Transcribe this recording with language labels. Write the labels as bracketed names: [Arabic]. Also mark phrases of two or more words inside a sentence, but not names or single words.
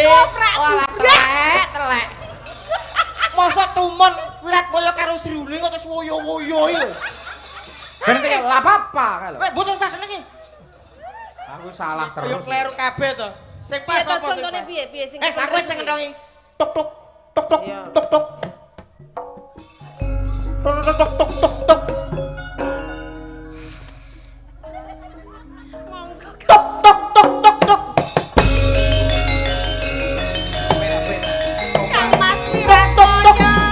[Javanese] Wah, telek. Mosok tumon Wiratmoyo karo Sri Uning kok terus woyo-woyo iki lho. Ben kaya lah apa kae lho. Weh, mboten tak seneng iki. Aku salah Yo terus. kleru kabeh to. Sing Piye pas to apa contone piye sing Aku sing ngentongi. Tuk tuk tuk tuk tuk tuk. Tuk tuk tuk tuk tuk tuk. monggo Tuk tuk tuk tuk tuk. Kang Mas Wiratmoyo.